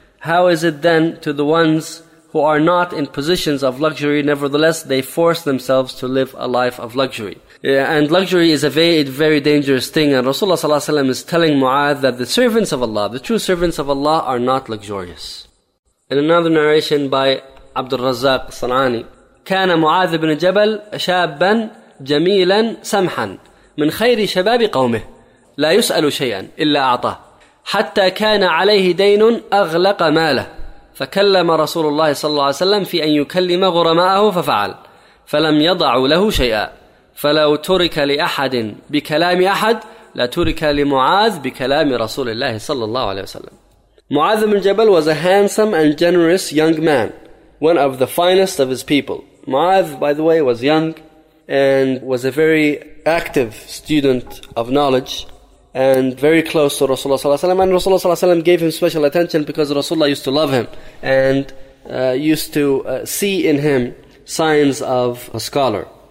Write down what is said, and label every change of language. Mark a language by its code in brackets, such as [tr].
[en] How is it then to the ones who are not in positions of luxury, nevertheless they force themselves to live a life of luxury? Yeah, and luxury is a very, very dangerous thing. And Rasulullah ﷺ is telling Mu'adh that the servants of Allah, the true servants of Allah, are not luxurious. In another narration by Abdul Razzaq Sanani, [ar] كان معاذ بن جبل شابا جميلا سمحا من خير شباب قومه لا يسأل شيئا إلا أعطاه حتى كان عليه دين أغلق ماله فكلم رسول الله صلى الله عليه وسلم في أن يكلم غرماءه ففعل فلم يضع له شيئا فلو ترك لأحد بكلام أحد لترك لمعاذ بكلام رسول الله صلى الله عليه وسلم. [en] معاذ بن جبل was a handsome and generous young man, one of the finest of his people. Mu'adh, by the way, was young and was a very active student of knowledge and very close to Rasulullah صلى الله عليه وسلم. And Rasulullah صلى الله عليه وسلم gave him special attention because Rasulullah used to love him and used to see in him signs of a scholar.